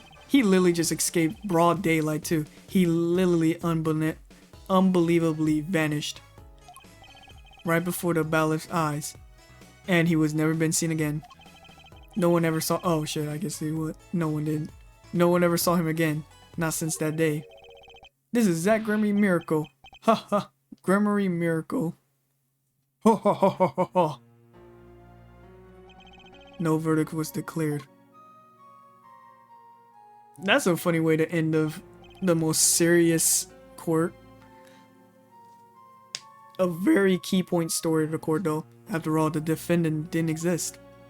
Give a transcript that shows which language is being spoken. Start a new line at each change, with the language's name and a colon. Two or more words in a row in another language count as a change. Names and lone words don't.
English: He literally just escaped broad daylight too. He literally unbelievably vanished. Right before the bailiff's eyes. And he was never been seen again. No one ever saw... Oh shit, I guess he would. No one did. No one ever saw him again. Not since that day. This is Zach Gremery miracle. Ha ha. Gremery miracle. Ho ho ho ho ho ho. No verdict was declared. That's a funny way to end of the most serious court. A very key point story of the court though. After all, the defendant didn't exist.